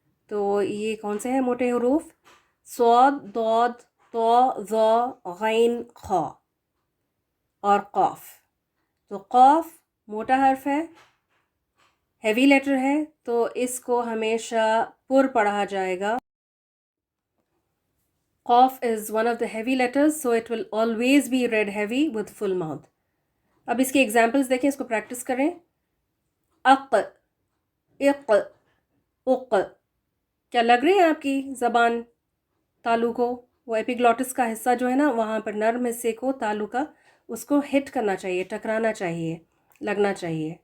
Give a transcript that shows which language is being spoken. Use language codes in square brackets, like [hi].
[ur] تو یہ کون سے ہیں موٹے حروف؟ صاد، ضاد، طا، ظا، غین، خا اور قاف. تو قاف موٹا حرف ہے، ہیوی لیٹر ہے، تو اس کو ہمیشہ پر پڑھا جائے گا. [en] قاف is one of the heavy letters so it will always be read heavy with full mouth. [ur] اب اس کی ایگزامپلس دیکھیں، اس کو پریکٹس کریں. اق، اق، اق. کیا لگ رہی ہے آپ کی زبان تالو کو؟ وہ ایپیگلوٹس کا حصہ جو ہے نا وہاں پر نرم حصے کو تالو کا اس کو ہٹ کرنا چاہیے، ٹکرانا چاہیے، لگنا چاہیے.